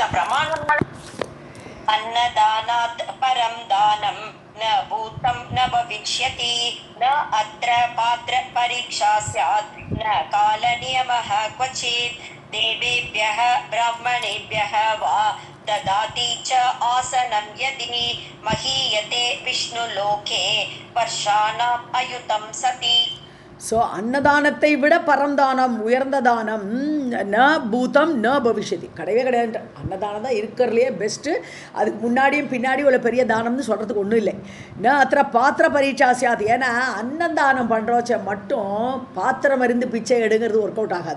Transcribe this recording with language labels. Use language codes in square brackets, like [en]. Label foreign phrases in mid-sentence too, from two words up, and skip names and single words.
[sa] प्रमाणम् अन्नदानात् परं दानं न भूतं न भविष्यति न अत्र पात्र परीक्षा स्यात् न कालनियमः क्वचित् देवेभ्यः ब्राह्मणेभ्यः वा ददाति च आसनं यदि महीयते विष्णुलोके वर्षाणाम् अयुतं सति. [ta] ஸோ அன்னதானத்தை விட பரந்தானம், உயர்ந்த தானம் [sa] न भूतं न भविष्यति, [ta] கிடையவே கிடையாது. அன்னதானம் தான் இருக்கிறதுலையே பெஸ்ட்டு. அதுக்கு முன்னாடியும் பின்னாடி உள்ள பெரிய தானம்னு சொல்கிறதுக்கு ஒன்றும் இல்லை. [sa] न अत्र पात्र परीक्षा स्यात्. [ta] ஏன்னா அன்னதானம் பண்ணுறோச்ச மட்டும் பாத்திரம் அறிந்து பிச்சை எடுங்கிறது [en] work out [ta] ஆகாது.